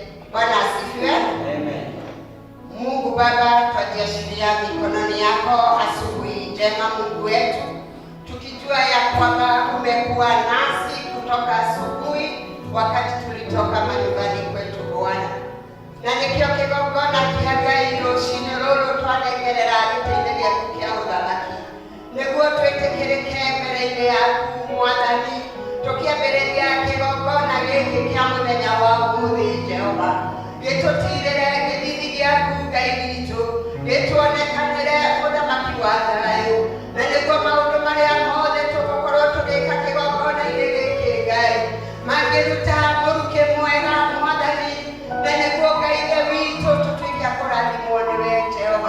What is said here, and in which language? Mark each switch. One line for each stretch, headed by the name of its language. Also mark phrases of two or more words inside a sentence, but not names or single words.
Swahili: Bwana asifiwe. Amen. Mungu Baba, tujiashiria mikononi yako asubuhi njema Mungu wetu, tukijua ya kwamba umekuwa nasi kutoka asubuhi wakati tulitoka manyumbani kwetu Bwana.
Kikuyu: Na nikio kigongona kihagai rucini ruru twanegerera gĩtĩ-inĩ gĩaku kĩa ũthamaki nĩguo twĩtĩkĩrĩke mbere-inĩ yaku Mwathani, tũkĩambĩrĩria kĩgongona gĩkĩ kĩa mũthenya wa ũmũthĩ Jehova, gĩtũtirĩre gĩthithi gĩaku Ngai witũ, gĩtuonekanĩre ũthamaki wa thayũ, na nĩguo maũndũ marĩa mothe tũgũkorwo tũgĩka kĩgongona-inĩ gĩkĩ Ngai mangĩruta mũrukĩ mwega Mwathani, na nĩguo Ngai witũ tũtuĩke a kũrathimwo nĩwe Jehova.